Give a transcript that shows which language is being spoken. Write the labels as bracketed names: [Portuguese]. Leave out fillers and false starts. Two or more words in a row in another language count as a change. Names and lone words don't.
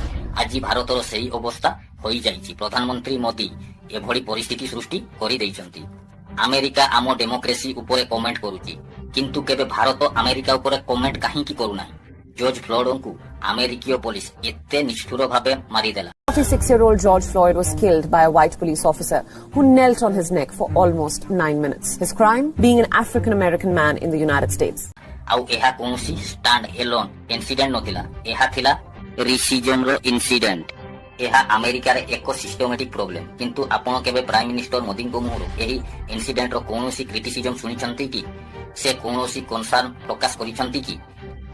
[Odia] ଆଜି ଭାରତର ସେହି ଅବସ୍ଥା ହୋଇଯାଇଛି। ପ୍ରଧାନମନ୍ତ୍ରୀ ମୋଦି ଏଭଳି ପରିସ୍ଥିତି ସୃଷ୍ଟି କରିଦେଇଛନ୍ତି। ଆମେରିକା ଆମ ଡେମୋକ୍ରେସି ଉପରେ କମେଣ୍ଟ କରୁଛି, କିନ୍ତୁ କେବେ ଭାରତ ଆମେରିକା ଉପରେ କମେଣ୍ଟ କାହିଁକି କରୁନାହିଁ? ଜର୍ଜ ଫ୍ଲଏଡଙ୍କୁ ଆମେରିକୀୟ ପୋଲିସ ଏତେ ନିଷ୍ଠୁର ଭାବେ ମାରିଦେଲା। [English] 46-year-old George Floyd was killed by a white police officer who knelt on his neck for almost 9 minutes. His crime? Being an African-American man in the United States. [Odia] ଆଉ ଏହା କୌଣସି [English] stand alone incident [Odia] ନଥିଲା, ଏହା ଥିଲା [English] racism incident. [Odia] ଏହା ଆମେରିକାରେ ଏକ [English] systematic problem. [Odia] କିନ୍ତୁ ଆପଣ କେବେ [English] prime minister [Odia] ମୋଦିଙ୍କ ମୁହଁରୁ ଏହି ଇନସିଡେଣ୍ଟର କୌଣସି କ୍ରିଟିସିଜମ ଶୁଣିଛନ୍ତି କି? ସେ କୌଣସି କନସର୍ନ ପ୍ରକାଶ କରିଛନ୍ତି କି?